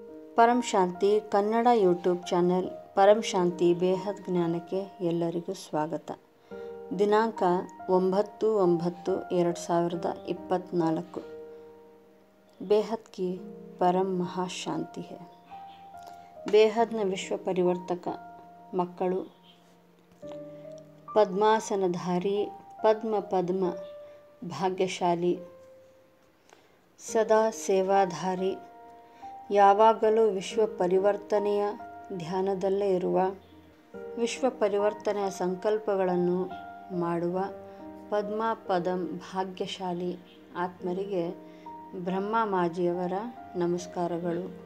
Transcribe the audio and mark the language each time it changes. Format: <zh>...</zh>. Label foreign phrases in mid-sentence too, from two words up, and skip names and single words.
<kn>ಪರಂ ಶಾಂತಿ ಕನ್ನಡ ಯೂಟ್ಯೂಬ್ ಚಾನೆಲ್ ಪರಂ ಶಾಂತಿ ಬೇಹದ್ ಜ್ಞಾನಕ್ಕೆ ಎಲ್ಲರಿಗೂ ಸ್ವಾಗತ. ದಿನಾಂಕ 9/9/2024.</kn> <hi>बेहद की परम महाशांति है.</hi> <kn>ಬೇಹದ್ನ ವಿಶ್ವ ಪರಿವರ್ತಕ ಮಕ್ಕಳು, ಪದ್ಮಾಸನಧಾರಿ, ಪದ್ಮ ಭಾಗ್ಯಶಾಲಿ, ಸದಾ ಸೇವಾಧಾರಿ, ಯಾವಾಗಲೂ ವಿಶ್ವ ಪರಿವರ್ತನೆಯ ಧ್ಯಾನದಲ್ಲೇ ಇರುವ, ವಿಶ್ವ ಪರಿವರ್ತನೆಯ ಸಂಕಲ್ಪಗಳನ್ನು ಮಾಡುವ ಪದ್ಮ ಭಾಗ್ಯಶಾಲಿ ಆತ್ಮರಿಗೆ ಬ್ರಹ್ಮ ಮಾಜಿಯವರ ನಮಸ್ಕಾರಗಳು.</kn>